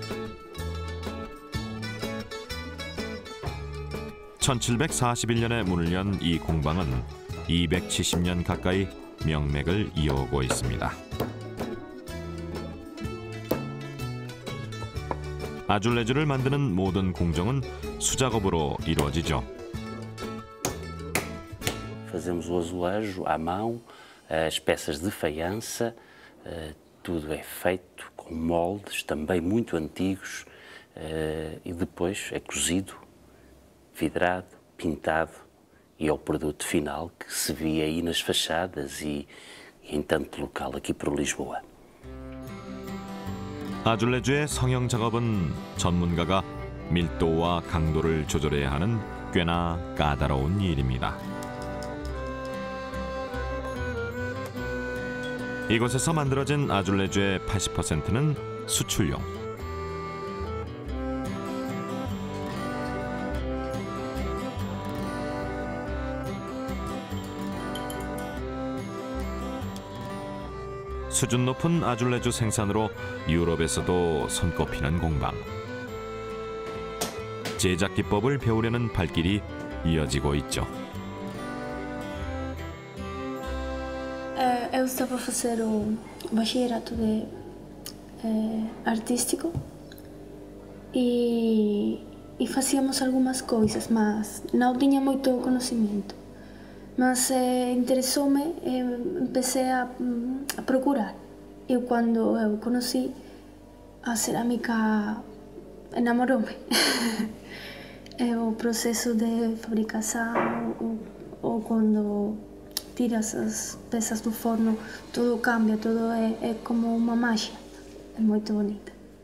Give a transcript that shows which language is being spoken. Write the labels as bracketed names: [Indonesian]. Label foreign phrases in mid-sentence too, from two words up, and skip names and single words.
[Korean] 1741년에 문을 연 이 공방은 270년 가까이 명맥을 이어오고 있습니다. 아줄레주를 만드는 모든 공정은 수작업으로 이루어지죠. [Portuguese] Fazemos o azulejo à mão, as peças de faiança, tudo é feito com moldes também muito antigos e depois é cozido, vidrado, pintado e é o produto final que se vê aí nas fachadas e em tanto local aqui por Lisboa. [Korean] 아줄레주의 성형 작업은 전문가가 밀도와 강도를 조절해야 하는 꽤나 까다로운 일입니다. 이곳에서 만들어진 아줄레주의 80%는 수출용. 수준 높은 아줄레주 생산으로 유럽에서도 손꼽히는 공방. 제작 기법을 배우려는 발길이 이어지고 있죠. [Portuguese] Eu estava a fazer o bachillerato artístico e fazíamos algumas coisas, mas não tinha muito conhecimento. Mas interessou-me, empecé a procurar. E quando eu conheci a cerâmica, enamorou-me. O processo de fabricação, ou quando tiras as peças do forno, tudo cambia, tudo é como uma magia. É muito bonita.